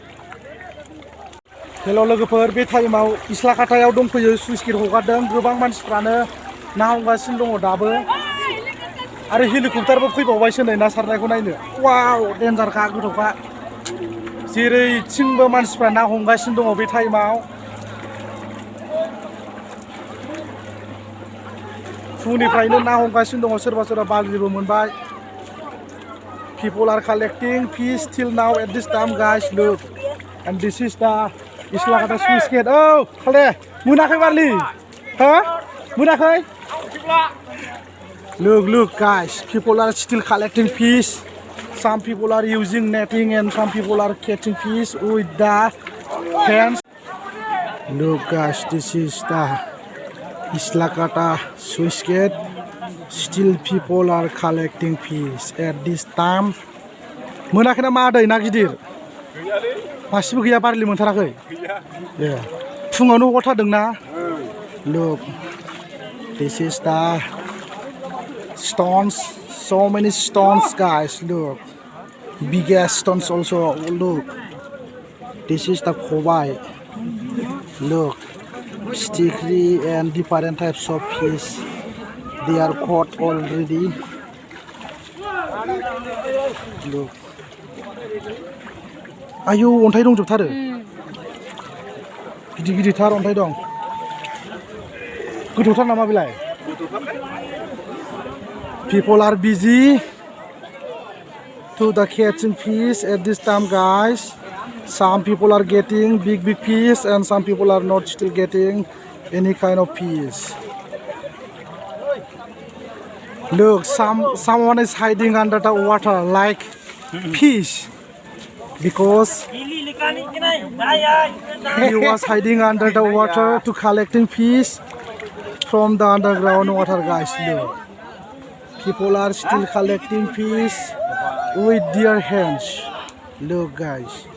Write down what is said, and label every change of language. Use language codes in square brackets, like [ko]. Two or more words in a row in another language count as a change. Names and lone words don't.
[brx] हेल' लोगोफोर बे टाइमाव इस्लाखाटायाव दंफैयो सुइस गेट हगारदों गोबां मानसिफ्रानो ना हमगासिनो दङ दाबो आरो हेलिकप्टारबो फैबावबायसो नै ना सारनायखौ नायनो वाव डेन्जारखा गोथौखा जेरैथिंबो मानसिफ्रा ना हमगासिनो दङ बे टाइमाव फुंनिफ्रायनो ना हमगासिनो दङ सोरबा बारलिबो मोनबाय [en] people are collecting fish till now at this time guys look and this is the islakhata Swiss gate [brx] oh khale monakhai barli ha monakhai [en] look guys people are still collecting fish some people are using netting and some people are catching fish with the hands look guys this is the islakhata Swiss gate still people are collecting fish at this time [brx] मोनाखै ना मा दै ना गिदिर मासेबो गैया बारलि मोनथाराखै ए फुङावनो हगारथारदों ना [en] look this is the stones so many stones guys look biggest stones also look this is the khobai look sticky and different types of fish they are caught already look ayo [brx] अन्थाइ दंजोबथारो गिदिर-गिदिरथार अन्थाइ दं गोथौथार नामा बेलाय [en] people are busy to the catching fish at this time guys some people are getting big fish and some people are not still getting any kind of fish look someone is hiding under the water like fish because he was hiding under the water to collecting fish from the underground water guys look people are still collecting fish with their hands look guys